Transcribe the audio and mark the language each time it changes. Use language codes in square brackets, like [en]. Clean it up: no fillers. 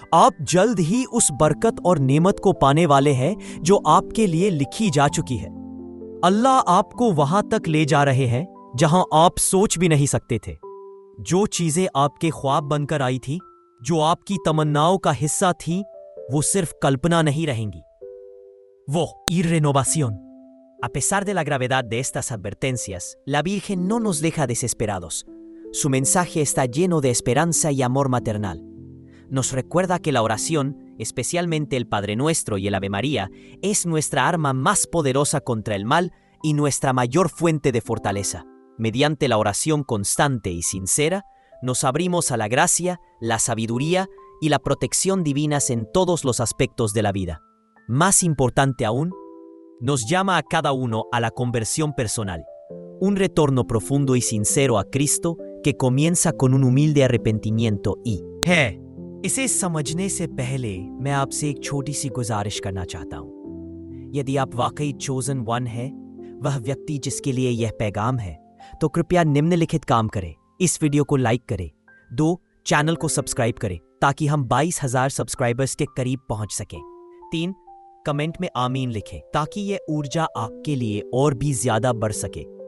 [hi] आप जल्द ही उस बरकत और नेमत को पाने वाले हैं जो आपके लिए लिखी जा चुकी है। अल्लाह आपको वहां तक ले जा रहे हैं जहां आप सोच भी नहीं सकते थे। जो चीजें आपके ख्वाब बनकर आई थी, जो आपकी तमन्नाओं का हिस्सा थी, वो सिर्फ कल्पना नहीं रहेंगी। वो [es] renovación. A pesar de la gravedad de estas advertencias, la Virgen no nos deja desesperados. Su mensaje está lleno de esperanza y amor maternal. Nos recuerda que la oración, especialmente el Padre Nuestro y el Ave María, es nuestra arma más poderosa contra el mal y nuestra mayor fuente de fortaleza. Mediante la oración constante y sincera, nos abrimos a la gracia, la sabiduría y la protección divinas en todos los aspectos de la vida. Más importante aún, nos llama a cada uno a la conversión personal, un retorno profundo y sincero a Cristo que comienza con un humilde arrepentimiento y [hi] इसे समझने से पहले मैं आपसे एक छोटी सी गुजारिश करना चाहता हूं। यदि आप वाकई चोजन वन है, वह व्यक्ति जिसके लिए यह पैगाम है, तो कृपया निम्नलिखित काम करें। इस वीडियो को लाइक करें। 2. चैनल को सब्सक्राइब करें ताकि हम 22,000 सब्सक्राइबर्स के करीब पहुंच सकें। 3. कमेंट में आमीन लिखें ताकि यह ऊर्जा आपके लिए और भी ज्यादा बढ़ सके।